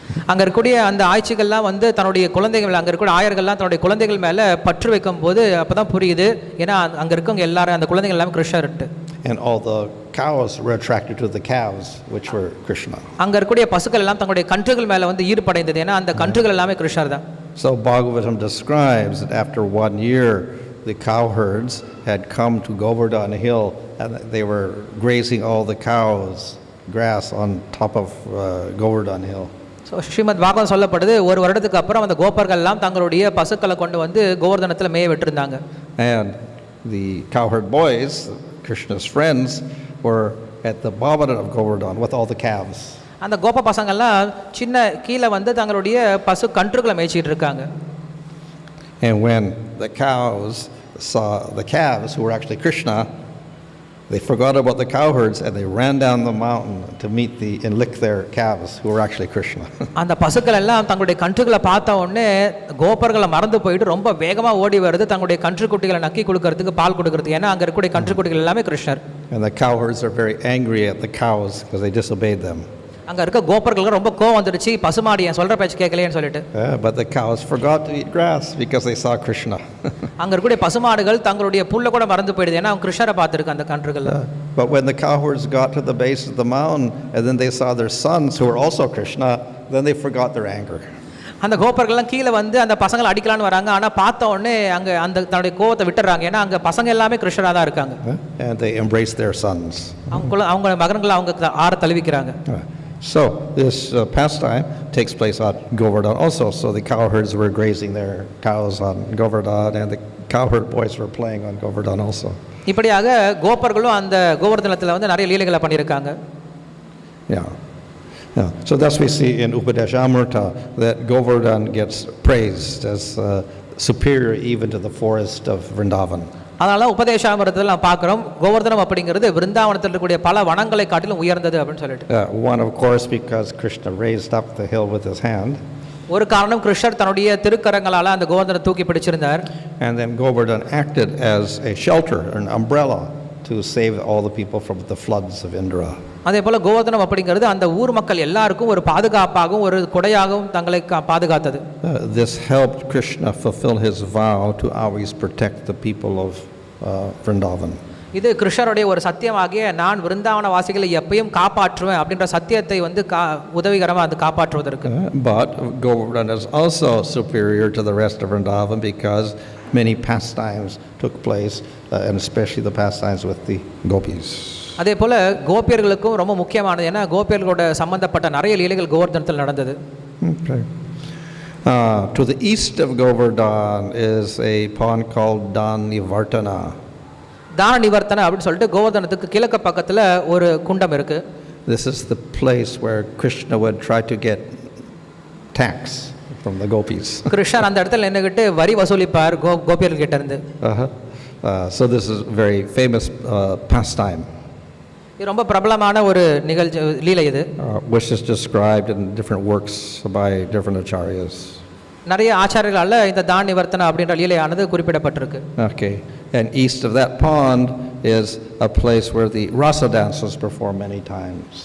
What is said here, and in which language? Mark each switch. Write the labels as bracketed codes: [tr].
[ta] அங்கே இருக்கக்கூடிய அந்த ஆய்ச்சிகள்லாம் வந்து தன்னுடைய குழந்தைகள் அங்கே இருக்கக்கூடிய ஆயர்கள்லாம் தன்னுடைய குழந்தைகள் மேலே பற்று வைக்கும் போது அப்போ தான் புரியுது, ஏன்னா அங்கே இருக்கவங்க எல்லாரும் அந்த குழந்தைகள் எல்லாமே கிருஷ்ணர்ட்டு. [en] And all the cows were attracted to the calves, which were Krishna. [ta] அங்கே இருக்கக்கூடிய பசுக்கள் எல்லாம் தங்களுடைய கன்றுகள் மேலே வந்து ஈடுபடைந்தது, ஏன்னா அந்த கன்றுகள் எல்லாமே கிருஷ்ணர் தான். [en] So Bhagavatam describes that after 1 year, the cowherds had come to Govardhan hill and they were grazing all the cows grass on top of Govardhan hill. [ta] So Srimad Bhagavatam சொல்லப்படுது ஒரு வருடத்துக்கு அப்புறம் அந்த கோபர்கள் எல்லாம் தங்களுடைய பசுக்களை கொண்டு வந்து கோவர்தனத்தில் மேய விட்டுருந்தாங்க. [en] And the cowherd boys, Krishna's friends, were at the bhavana of Govardhan with all the calves. [ta] அந்த கோப பசங்கள்லாம் சின்ன கீழே வந்து தங்களுடைய பசு கன்றுகளை மேய்ச்சிட்டு இருக்காங்க. [en] And when the cows saw the calves who were actually Krishna, They forgot about the cowherds and they ran down the mountain to meet and lick their calves who were actually Krishna. [ta] அந்த பசுக்கள் எல்லாம் தங்களுடைய கன்றுகளை பார்த்த உடனே கோபர்களை மறந்து போயிட்டு ரொம்ப வேகமா ஓடி வருது தங்களுடைய கன்றுக்குட்டிகளை நக்கி கொடுக்கறதுக்கு பால் கொடுக்கறதுக்கு. ஏன்னா அங்க இருக்கக்கூடிய கன்றுக்குட்டிகள் எல்லாமே கிருஷ்ணர். [en] And the cowherds are very angry at the cows because they disobeyed them. [ta] அங்க இருக்க கோபர்களுக்கு ரொம்ப கோவம் வந்துடுச்சு, பசுமாடு ஏன் சொல்ற பேச்சு கேட்கலையேன்னு சொல்லிட்டு. [en] But the cows forgot to eat grass because they saw Krishna. [ta] அங்க இருக்கக்கூடிய பசுமாடுகள் தங்களுடைய புல்ல கூட மறந்து போயிடுது, ஏன்னா அவங்க கிருஷ்ணரை பார்த்திருக்கு அந்த கன்றுகள். [en] But when the cowherds got to the base of the mountain and then they saw their sons who were also Krishna, then they forgot their anger. [ta] அந்த கோபர்கள்லாம் கீழே வந்து அந்த பசங்களை அடிக்கலான்னு வராங்க, ஆனா பார்த்த உடனே அங்க அந்த தன்னுடைய கோவத்தை விட்டுறாங்க, ஏன்னா அங்க பசங்க எல்லாமே கிருஷ்ணரா தான் இருக்காங்க. [en] And they embraced their sons. [ta] அவங்க மகன்களை அவங்க ஆற தழுவிக்கிறாங்க. [en] So this pastime takes place on Govardhan also. So the cowherds were grazing their cows on Govardhan and the cowherd boys were playing on Govardhan also. [ta] இப்படியாக கோபர்களும் அந்த கோவர்தனத்துல வந்து நிறைய லீலைகளை பண்ணியிருக்காங்க. [en] Yeah. Yeah. So thus we see in Upadeshamrita that Govardhan gets praised as superior even to the forest of Vrindavan. [ta] அதனால உபதேசாமிரதத்தில் நாம் பார்க்கிறோம் கோவர்தனம் அப்படிங்கிறது விருந்தாவனத்தில் இருக்கக்கூடிய பல வனங்களை காட்டிலும் உயர்ந்தது அப்படின்னு சொல்லிட்டு. [en] One of course because Krishna raised up the hill with his hand. [ta] ஒரு காரணம் கிருஷ்ணர் தன்னுடைய திருக்கரங்களால அந்த கோவர்தனை தூக்கி பிடிச்சிருந்தார். [en] And then Govardhan acted as a shelter, an umbrella to save all the people from the floods of Indra. [ta] அதே போல கோவர்தனம் அப்படிங்கிறது அந்த ஊர் மக்கள் எல்லாருக்கும் ஒரு பாதுகாப்பாகவும் ஒரு கொடையாகவும் தங்களை பாதுகாத்தது. [en] This helped Krishna fulfill his vow to always protect the people of Vrindavan. [ta] இது கிருஷ்ணருடைய ஒரு சத்தியமாகிய நான் விருந்தாவன வாசிகளை எப்பயும் காப்பாற்றுவேன் அப்படின்ற சத்தியத்தை வந்து உதவிகரமா அது காப்பாற்றுவதற்கு. [en] But Govardhan is also superior to the rest of Vrindavan because many pastimes took place and especially the pastimes with the gopis. [ta] அதே போல கோபியர்களுக்கும் ரொம்ப முக்கியமானது, ஏன்னா கோபியர்களோட சம்பந்தப்பட்ட நிறைய லீலைகள் கோவர்தனத்தில் நடந்தது. [en] Okay. To the east of Govardhan is a pond called Dan Nivartana. [ta] தான நிவர்த்தன அப்படின்னு சொல்லிட்டு கோவர்தனத்துக்கு கிழக்கு பக்கத்துல ஒரு குண்டம் இருக்கு. [en] This is the place where Krishna would try to get tax from the gopis. [ta] கிருஷ்ணர் அந்த இடத்துல நின்னுகிட்டு வரி வசூலிப்பார் கோபியர்கள் கிட்ட இருந்து. [en] So this is very famous pastime. [ta] இது ரொம்ப பிரபலமான ஒரு நிகழ்ச்சி லீலை இது. [en] Which is described in different works by different acharyas. [ta] நிறைய ஆச்சாரியர்களால இந்த தான நிவர்த்தன அப்படின்ற லீலையானது குறிப்பிடப்பட்டிருக்கு. [en] Okay. And east of that pond is a place where the rasa dance was performed many times.